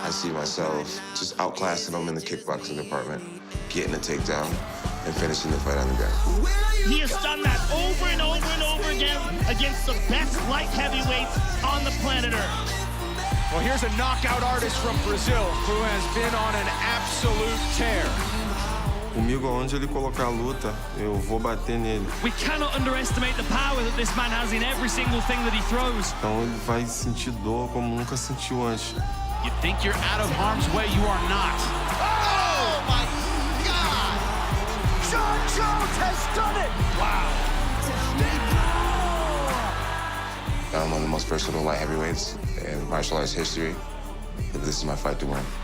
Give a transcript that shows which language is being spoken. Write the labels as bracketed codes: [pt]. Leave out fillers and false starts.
[en] I see myself just outclassing him in the kickboxing department, getting a takedown, and finishing the fight on the ground. He has done that over and over and over again against the best light heavyweights on the planet Earth. Well, here's a knockout artist from Brazil who has been on an absolute tear. [pt] Comigo, onde ele colocar a luta, eu vou bater nele. [en] We cannot underestimate the power that this man has in every single thing that he throws. [pt] Então ele vai sentir dor como nunca sentiu antes. [en] You think you're out of harm's way, you are not. Oh my God! Jon Jones has done it! Wow. I'm one of the most versatile light heavyweights in martial arts history, but this is my fight to win.